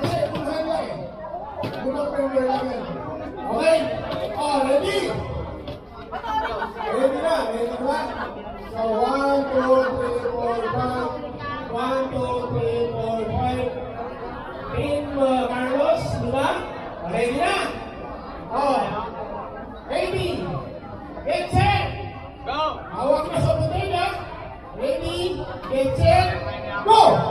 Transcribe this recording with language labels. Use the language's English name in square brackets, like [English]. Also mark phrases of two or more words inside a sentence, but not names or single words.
[Filipino] Kasi unahan lang eh. Unang member lang yan. Okay? [English] Oh, ready? Ready na? Ready ba? So, 1, 2, 3, 4, 5. 1, 2, 3, 4, 5. [Filipino] Team Carlos, di ba? Ready na? Oh. [English] Ready? Get set! Go! [Filipino] Hawak na sa butil ha? [English] Ready? Get set! Go!